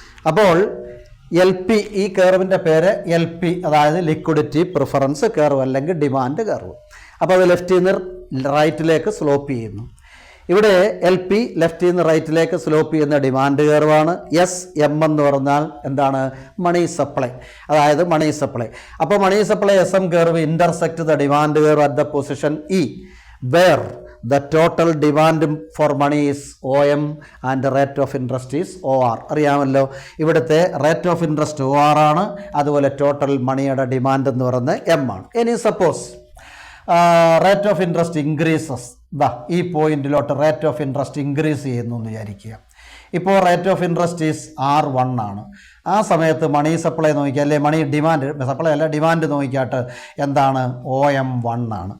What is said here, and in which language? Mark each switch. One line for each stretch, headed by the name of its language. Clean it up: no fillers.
Malayalam: അപ്പോൾ LP, ഈ കർവിൻ്റെ പേര് LP, അതായത് ലിക്വിഡിറ്റി പ്രിഫറൻസ് കർവ് അല്ലെങ്കിൽ ഡിമാൻഡ് കർവ്. അപ്പോൾ അത് ലെഫ്റ്റിൽ നിന്ന് റൈറ്റിലേക്ക് സ്ലോപ്പ് ചെയ്യുന്നു. ഇവിടെ LP ലെഫ്റ്റിൽ നിന്ന് റൈറ്റിലേക്ക് സ്ലോപ്പ് ചെയ്യുന്ന ഡിമാൻഡ് കർവാണ്. SM എന്ന് പറഞ്ഞാൽ എന്താണ്? മണി സപ്ലൈ, അതായത് മണി സപ്ലൈ.
English: അപ്പോൾ money supply SM curve intersect the demand curve at the position E, where the total demand for money is OM and the rate of interest is OR.
Malayalam: അറിയാമല്ലോ, ഇവിടുത്തെ rate of interest OR ആണ്, അതുപോലെ total മണിയുടെ demand എന്ന് പറയുന്നത് M ആണ്. ഇനി
English: suppose rate of interest increases,
Malayalam: ഈ പോയിന്റിലോട്ട് റേറ്റ് ഓഫ് ഇൻട്രസ്റ്റ് ഇൻക്രീസ് ചെയ്യുന്നു എന്ന് വിചാരിക്കുക. ഇപ്പോൾ rate of interest is R1 ആണ്. ആ സമയത്ത് മണി സപ്ലൈ നോക്കിയാൽ, അല്ലെ മണി ഡിമാൻഡ്, സപ്ലൈ അല്ല ഡിമാൻഡ് നോക്കിയാട്ട് എന്താണ്? OM1 ആണ്.